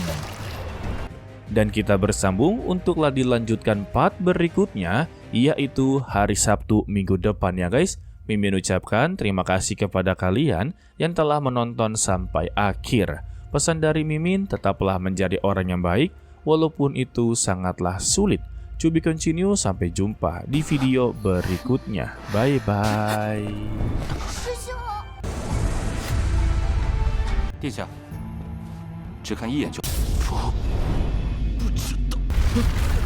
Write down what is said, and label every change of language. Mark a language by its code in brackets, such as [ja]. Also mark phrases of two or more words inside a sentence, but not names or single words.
[id] Dan kita bersambung untuklah dilanjutkan part berikutnya, yaitu hari Sabtu minggu depan ya guys. Mimin ucapkan terima kasih kepada kalian yang telah menonton sampai akhir. Pesan dari Mimin, tetaplah menjadi orang yang baik. walaupun itu sangatlah sulit. [en] To be continue, [id] sampai jumpa di video berikutnya. Bye-bye. [zh] 师兄，殿下，只看一眼就。不知道。